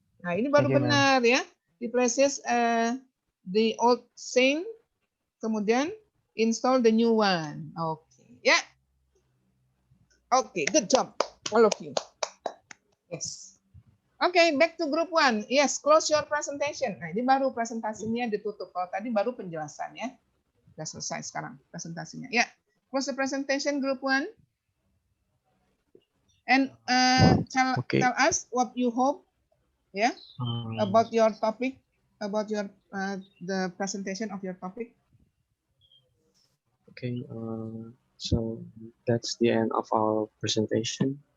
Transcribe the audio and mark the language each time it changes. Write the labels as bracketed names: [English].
[Indonesian] Nah, ini baru benar ya. [English] Replaces the old sink, kemudian install the new one. Okay. Yeah. Okay, good job, all of you. Yes. Okay, back to group 1. Yes, close your presentation. [Indonesian] Nah, ini baru presentasinya ditutup. Kalau tadi baru penjelasan ya. Sudah selesai sekarang presentasinya. [English] Ya, close the presentation group 1. And tell us what you hope, yeah, about your topic, about your the presentation of your topic. Okay, so that's the end of our presentation.